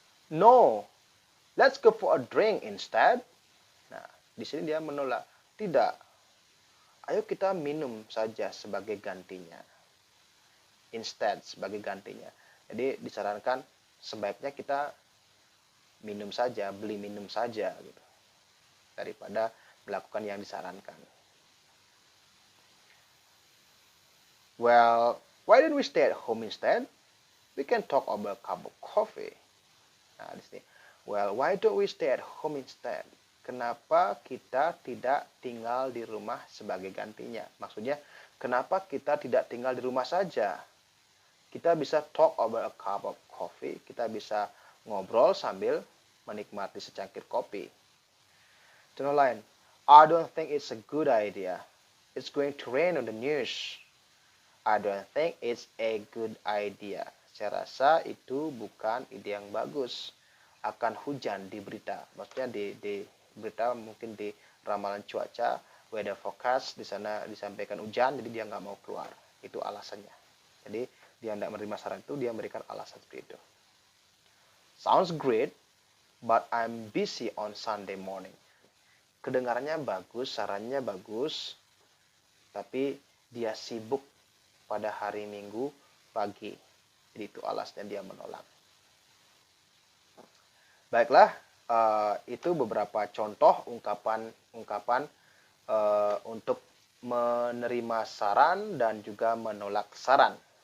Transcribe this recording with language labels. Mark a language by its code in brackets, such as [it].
[en] No, let's go for a drink instead. [id] Nah, di sini dia menolak. Tidak. Ayo kita minum saja sebagai gantinya. Instead, sebagai gantinya. Jadi disarankan sebaiknya kita minum saja, beli minum saja gitu. Daripada melakukan yang disarankan. [en] Well, why don't we stay at home instead? We can talk over a cup of coffee. [id] Nah, di sini. [en] Well, why don't we stay at home instead? [id] Kenapa kita tidak tinggal di rumah sebagai gantinya? Maksudnya, kenapa kita tidak tinggal di rumah saja? Kita bisa [en] talk over a cup of coffee. [id] Kita bisa ngobrol sambil menikmati secangkir kopi. Contoh lain. [en] I don't think it's a good idea. It's going to rain on the news. I don't think it's a good idea. [id] Saya rasa itu bukan ide yang bagus. Akan hujan di berita. Maksudnya di berita, mungkin di ramalan cuaca, weather forecast, di sana disampaikan hujan, jadi dia nggak mau keluar. Itu alasannya. Jadi dia tidak menerima saran itu, dia memberikan alasan seperti itu. [en] Sounds great, but I'm busy on Sunday morning. [id] Kedengarannya bagus, sarannya bagus, tapi dia sibuk pada hari Minggu pagi. Jadi itu alasnya dia menolak. Baiklah, itu beberapa contoh ungkapan untuk menerima saran dan juga menolak saran.